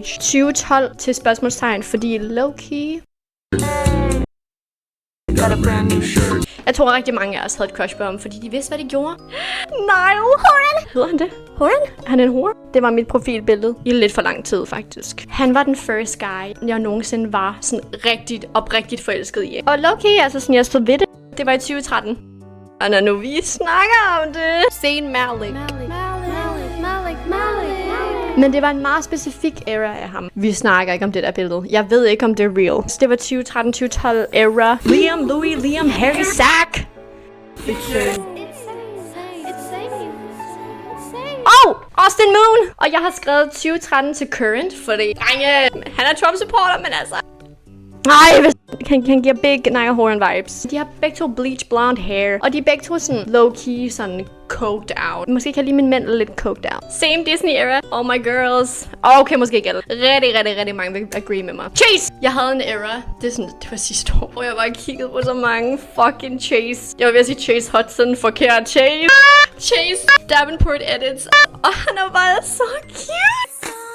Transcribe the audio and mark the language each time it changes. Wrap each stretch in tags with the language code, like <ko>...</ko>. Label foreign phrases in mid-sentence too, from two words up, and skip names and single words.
<da>2012 til spørgsmålstegn, fordi low-key. Jeg tror rigtig mange af os havde et crush på ham, fordi de vidste, hvad de gjorde. Niall Horan! Hedder han det? Horan? Han er en hore. Det var mit profilbillede i lidt for lang tid, faktisk. Han var den</da> <en>first guy,</en> <da>jeg nogensinde var sådan oprigtigt forelsket i. Og low-key, altså sådan, jeg stod ved det. Det var i 2013. Og når nu vi snakker om det. Zayn Malik. Men det var en meget specifik era af ham. Vi snakker ikke om det der billede. Jeg ved ikke, om det er real. Så det var 2013-2012 era. Liam, Harry Sack. Austin Moon! Og jeg har skrevet 2013 til current, fordi han er Trump-supporter, men altså... Nej, han giver</da> <en>big Niall Horan vibes.</en> <da>De har begge to</da> <en>bleach blonde hair,</en> <da>og de er begge to sådan low-key, sådan</da> <en>coked out.</en> <da>Måske kan jeg lige min mænd lidt</da> <en>coked out. Same Disney era. All my girls.</en> <da>Okay, måske ikke alle. Rigtig mange vil agree med mig. Chase! Jeg havde en era. Det var sidste år, hvor jeg bare kiggede på så mange fucking Chase. Jeg var ved at sige Chase Hudson. Forkert. Chase Davenport edits. Og han er bare så cute.</da>